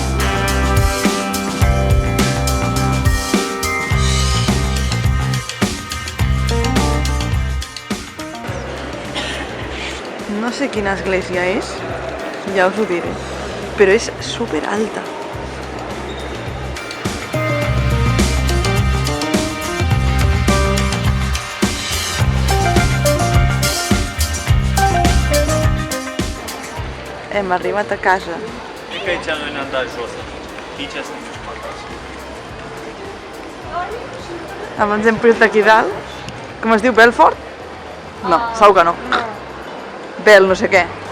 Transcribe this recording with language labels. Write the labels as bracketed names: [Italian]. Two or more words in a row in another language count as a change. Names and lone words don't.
[Catalan] No sé quina església és, ja us ho diré, però és super alta. Hem arribat a casa. [Romanian] Cred că aici noi ne-am dat jos. Aici suntem acasă. [Catalan] Abans hem pujat aquí dalt. Com es diu? Belfort? No, segur que no. Bel no sé què.